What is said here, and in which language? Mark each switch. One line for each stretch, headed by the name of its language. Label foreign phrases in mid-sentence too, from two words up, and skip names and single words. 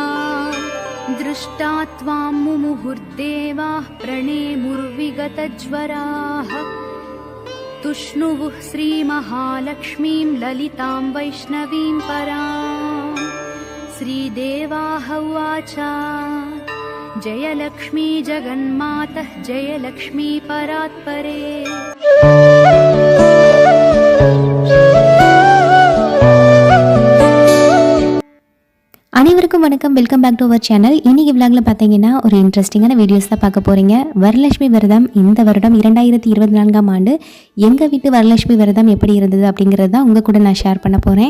Sanskrit: दृष्टा त्वां मुमुहुर्देवाः प्रणेमुर्विगतज्वराः तुष्णुवुः श्रीमहालक्ष्मीं ललितां वैष्णवीं परां श्रीदेवाः उवाच जयलक्ष्मी जगन्मातः जयलक्ष्मी परात्परे।
Tamil: அனைவருக்கும் வணக்கம்.
English: welcome back to our channel.
Tamil: இன்னைக்கு விளாக்ல பார்த்தீங்கன்னா ஒரு இன்ட்ரெஸ்டிங்கான வீடியோஸ் தான் பார்க்க போகிறீங்க. வரலட்சுமி விரதம் இந்த வருடம் 2024ஆம் ஆண்டு எங்கள் வீட்டு வரலட்சுமி விரதம் எப்படி இருந்தது அப்படிங்கிறது தான் உங்கள் கூட நான் ஷேர் பண்ண போகிறேன்.